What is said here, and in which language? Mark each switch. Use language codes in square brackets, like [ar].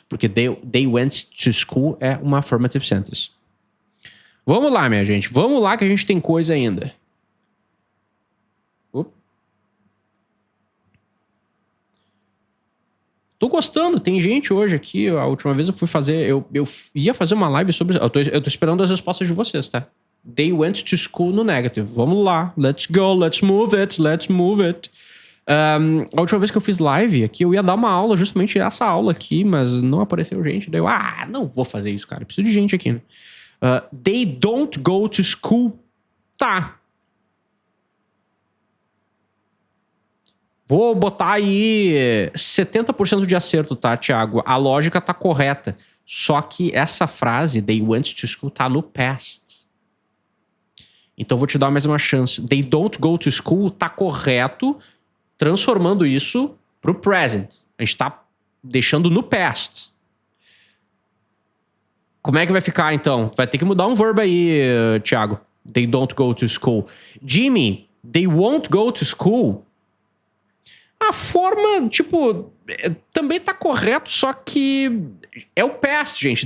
[pt] Porque [en] they went to school [pt] é uma affirmative sentence. Vamos lá, minha gente. Vamos lá que a gente tem coisa ainda. Tô gostando, tem gente hoje aqui. A última vez eu fui fazer. Eu ia fazer uma live sobre. Eu tô esperando as respostas de vocês, tá? [en] They went to school [pt] no negative. Vamos lá. [en] Let's go, let's move it, let's move it. [pt] A última vez que eu fiz live aqui, eu ia dar uma aula, justamente essa aula aqui, mas não apareceu gente. Daí eu, não vou fazer isso, cara. Preciso de gente aqui, né? [en] They don't go to school. [pt] Tá. Vou botar aí 70% de acerto, tá, Thiago? A lógica tá correta. Só que essa frase, [en] they went to school, [pt] tá no past. Então vou te dar mais uma chance. [en] They don't go to school [pt] tá correto, transformando isso pro present. A gente tá deixando no past. Como é que vai ficar, então? Vai ter que mudar um verbo aí, Thiago. [en] They don't go to school. Jimmy, they won't go to school. [pt] A forma, tipo, também tá correto, só que é o past, gente.